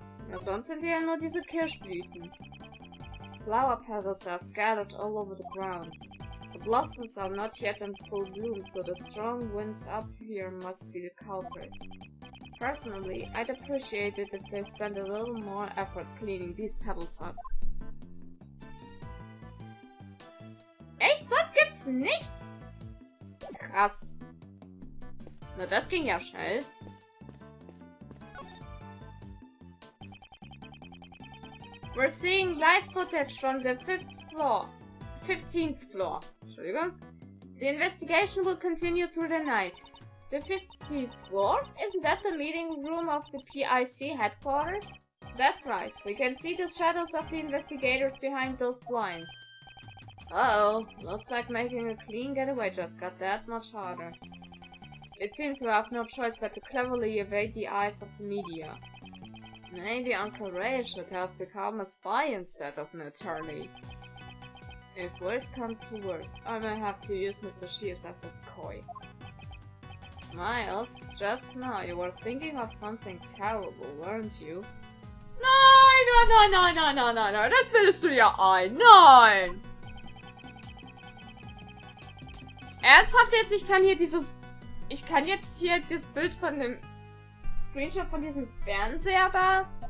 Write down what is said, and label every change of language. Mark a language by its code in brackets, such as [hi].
[de] Ja, sonst sind ja nur diese Kirschblüten. [en] Flower petals are scattered all over the ground. The blossoms are not yet in full bloom, so the strong winds up here must be the culprit. Personally, I'd appreciate it if they spent a little more effort cleaning these petals up. [de] Echt? Sonst gibt's nichts? Krass. Na, das ging ja schnell. [en] We're seeing live footage from the 15th floor. [de] Entschuldigung. [en] The investigation will continue through the night. The 15th floor? Isn't that the meeting room of the PIC headquarters? That's right. We can see the shadows of the investigators behind those blinds. Uh-oh. Looks like making a clean getaway just got that much harder. It seems we have no choice but to cleverly evade the eyes of the media. Maybe Uncle Ray should have become a spy instead of an attorney. If worst comes to worst, I may have to use Mr. Shears as a decoy. Miles, just now you were thinking of something terrible, weren't you? [de] Nein, das bildest du ja ein. Nein! Ernsthaft jetzt? Ich kann jetzt hier das Bild von dem Screenshot von diesem Fernseher da?